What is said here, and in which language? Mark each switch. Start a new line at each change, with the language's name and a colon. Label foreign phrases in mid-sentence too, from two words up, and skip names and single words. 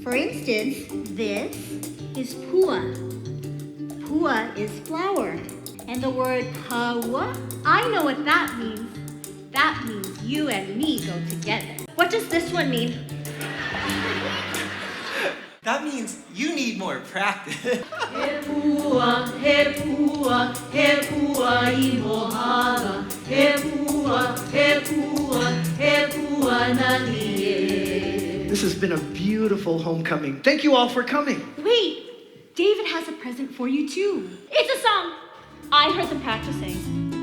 English: For instance, this is pua. Pua is flower. And the word kaua, I know what that means. That means you and me go together. What does this one mean? That means you need more practice.
Hawaiian: He pua, he pua, he pua I mohala. He pua, he pua, he pua nani.
English: This has been a beautiful homecoming. Thank you all for coming. Wait, David has a present for you too. It's a song. I heard them practicing.